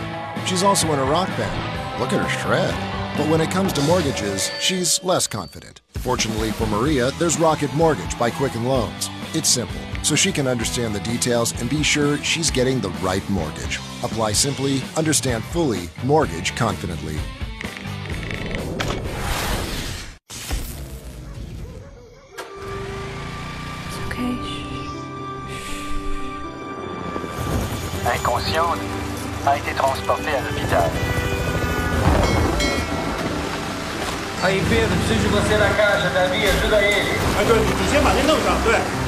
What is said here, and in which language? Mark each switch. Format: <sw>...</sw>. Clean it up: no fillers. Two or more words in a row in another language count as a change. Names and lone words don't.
<en>She's also in a rock band. Look at her shred. But when it comes to mortgages, she's less confident. Fortunately for Maria, there's Rocket Mortgage by Quicken Loans. It's simple, so she can understand the details and be sure she's getting the right mortgage. Apply simply, understand fully, mortgage confidently.</en> <fr>Inconsciente, a été transportée à l'hôpital.</fr> <pt>Aí, Pedro, preciso de você na caixa, Davi, ajuda ele.</pt> <zh>对，你先把这弄上，对。</zh>